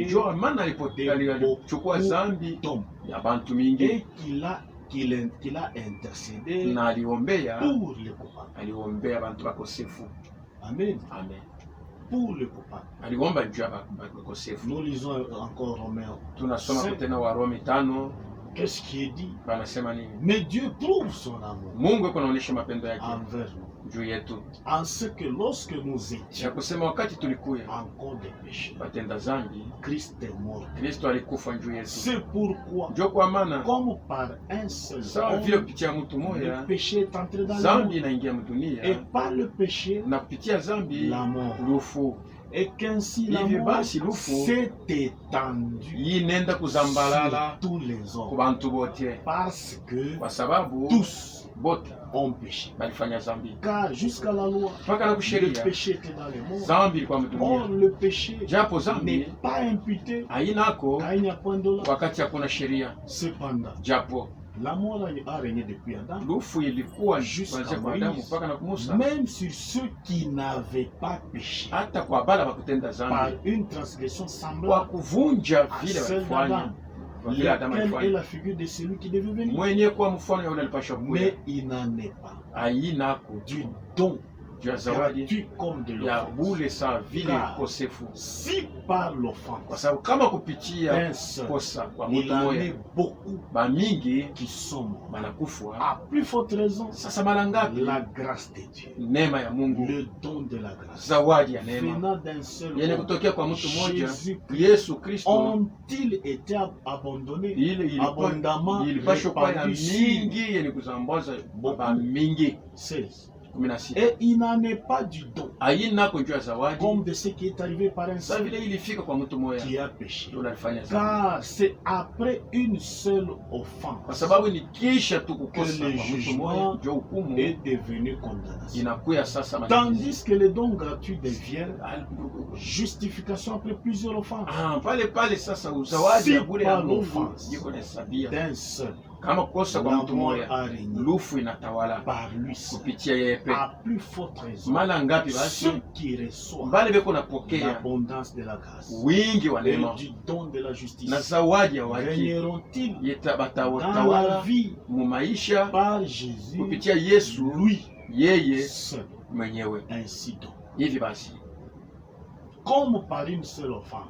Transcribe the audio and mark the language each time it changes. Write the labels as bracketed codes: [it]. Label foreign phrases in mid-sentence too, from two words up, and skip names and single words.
[sw] Njo maana alichukua dhambi [fr] d'hommes [sw] ya bantu mingi [fr] et qu'il a intercédé [sw] na aliombea, [fr] pour les coupables. [sw] aliombea bantu bakosefu. Amen. Amen. [fr] Pour les coupables. [sw] Aliomba juu ya bakosefu. [fr] Nous lisons encore Romains. [sw] Tunasoma [fr] C'est- [sw] tena Warumi 5, [fr] Qu'est-ce qui est dit? [sw] banasema nini? [fr] Mais Dieu prouve son amour [sw] Mungu yuko anaonyesha mapendo yake [fr] envers nous [sw] juu yetu, [fr] en ce que lorsque nous [sw] ya [fr] étions [sw] kusema wakati tulikuya [fr] encore des péchés, [sw] batenda zambi, [fr] Christ est mort. [sw] Kristo alikufa juu yetu. [fr] C'est pourquoi, [sw] Njo kwa maana [fr] comme par un seul [sw] sawa vile [fr] homme, [sw] kupitia mtu [fr] le [sw] moya [fr] péché est entré dans le [sw] zambi [fr] monde. [sw] inaingia [fr] Et [sw] mdunia, [fr] par le péché, [sw] na kupitia zambi [fr] la mort. [sw] lufu. [fr] Et qu'ainsi la [sw] Hivi [fr] mort [sw] basi lufu [fr] s'est étendue [sw] inenda kuzambalala [fr] sur tous les [sw] ku [fr] hommes. [sw] bantu bote, [fr] Parce que [sw] kwa sababu [fr] tous [sw] bote [fr] ont péché. [sw] balifanya zambi. [fr] Car jusqu'à la loi, [sw] Mpaka na [fr] le [sw] kusheria [fr] péché était dans les mondes. [sw] zambi ilikuwa [fr] Or, [sw] mdunia, [fr] le péché [sw] japo zambi [fr] n'est pas imputé [sw] hainako [fr] à un point de là. [sw] wakati hakuna sheria, [fr] Cependant, [sw] japo [fr] la mort a régné depuis Adam, [sw] lufu ilikuwa [fr] Jusqu'à [sw] kuanzia kwa [fr] Moïse. [sw] Adamu mpaka na Musa, [fr] même sur ceux qui n'avaient pas péché, [sw] hata kwa bala bakutenda [fr] par [sw] zambi, [fr] une transgression [sw] kwa [fr] semblable [sw] kuvunja [fr] à [sw] vile [fr] celle [sw] walifanya, [fr] d'Adam, [sw] kwa vile Adamu [fr] lequel est [sw] alifanya, [fr] la figure de celui qui devait venir. [sw] mwenye kuwa mfano ya ule alipashwa kuja, [fr] Mais il n'en est pas [sw] hainako [fr] du don [sw] juu ya zawadi [fr] gratuit comme de [sw] ya [fr] l'offense. [sw] bule sawa vile [fr] Car [sw] ukosefu, [fr] si par [sw] kwa [fr] l'offense, [sw] sababu kama kupitia [fr] un seul, [sw] kosa kwa [fr] il [sw] mtu [fr] en [sw] moya [fr] est beaucoup [sw] bamingi [fr] qui sont morts. [sw] banakufwa. [fr] À plus forte raison, [sw] Sasa mara ngapi [fr] la grâce de Dieu, [sw] neema ya Mungu, [fr] le don de la grâce, [sw] zawadi ya neema [fr] venant d'un seul [sw] yenye [fr] homme, [sw] kutokea kwa mtu mmoja [fr] Jésus-Christ, [sw] Yesu Kristo, [fr] ont-ils été abandonnés [sw] ile [fr] abondamment [sw] ilipashwa kuwa ya [fr] répandus sur [sw] mingi yenye kuzambaza ba mingi [fr] 16. [sw] 16 [fr] Et il n'en est pas du don, [sw] hainako juu ya zawadi [fr] comme de ce qui est arrivé par un [sw] sa [fr] seul [sw] vile ilifika kwa mtu moya [fr] qui a péché. [sw] ndio alifanya zambi, [fr] Car c'est après une seule [sw] kwa [fr] offense [sw] sababu ni kisha tu [fr] que [sw] kukosa [fr] le [sw] kwa mtu [fr] jugement [sw] moya ndio hukumu [fr] est devenu condamnation. [sw] inakuya sasa malipizi. [fr] Tandis que le don gratuit devient justification après plusieurs offenses [sw] Pale sasa uzawadi ya bure ya [fr] par [sw] Mungu [fr] l'offense [sw] iko na sabia [fr] d'un seul. [sw] kama kukosa kwa [fr] La [sw] mtu [fr] mort [sw] moya [fr] a régné [sw] lufu inatawala [fr] par lui seul. [sw] kupitia yeye pe. [fr] À plus forte raison, [sw] Mara ngapi basi [fr] ceux qui reçoivent [sw] mbali beko napokea [fr] l'abondance de la grâce [sw] wingi wa [fr] et [sw] neema [fr] du don de la justice [sw] na zawadi ya haki [fr] régneront-ils [sw] yeta [fr] dans la [sw] batawala [fr] vie [sw] mu maisha [fr] par Jésus, [sw] kupitia Yesu [fr] lui [sw] yeye [fr] seul. [sw] mwenyewe. [fr] Ainsi donc, [sw] Hivi basi [fr] comme par une seule offense,